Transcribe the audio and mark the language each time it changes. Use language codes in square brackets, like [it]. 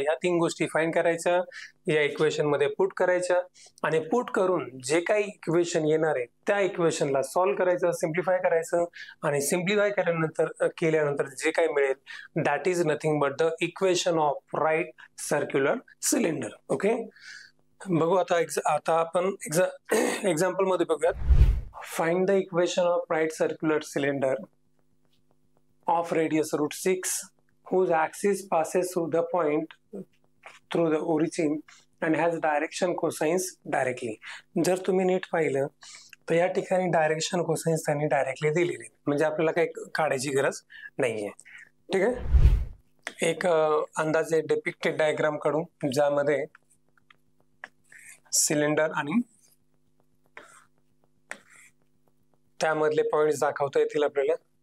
[mr] या 3 गोष्टी फाइंड करायच्या, या इक्वेशन मध्ये पुट करायच्या आणि पुट करून जे काही इक्वेशन येणार आहे त्या इक्वेशनला सॉल्व्ह करायचं, सिम्प्लिफाय करायचं आणि सिम्प्लिफाय केल्यानंतर जे काही मिळेल [en] That is nothing but the equation of right circular cylinder. [mr] Okay, बघू आता आपण एक्झाम्पल मध्ये बघूयात. [en] Find the equation of right circular cylinder of radius √6 whose axis passes through the point through the origin and has direction cosines directly. [mr] जर तुम्ही नीट पाहिलं तर या ठिकाणी डायरेक्शन कोसाइन्स त्यांनी डायरेक्टली दिलेली, म्हणजे आपल्याला काही काढायची गरज नाहीये. ठीक आहे, एक अंदाजे डिपिक्टेड डायग्राम काढू ज्यामध्ये सिलेंडर आणि त्यामधले पॉइंट्स दाखवता येतील आपल्याला.